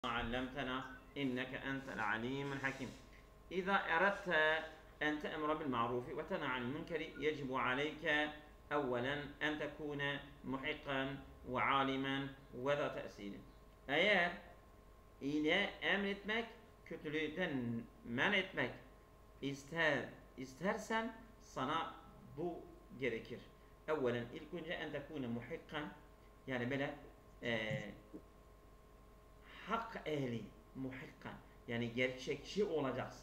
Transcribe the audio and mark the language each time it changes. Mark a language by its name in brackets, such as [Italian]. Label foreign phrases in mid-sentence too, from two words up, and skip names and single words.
[Arabic] علمتنا إنك أنت العليم الحكيم. إذا أردت أن تأمر بالمعروف وتنهى عن المنكر يجب عليك أولا أن تكون محقا وعالما وذا تأثير. [Turkish] Eğer iyiliğe emretmek, kötülükten men etmek istersen sana bu gerekir. Evvelen ilk önce [Arabic] أن تكون محقا, [Turkish] yani böyle hak ehli, muhikkan, yani gerçekçi olacaksın.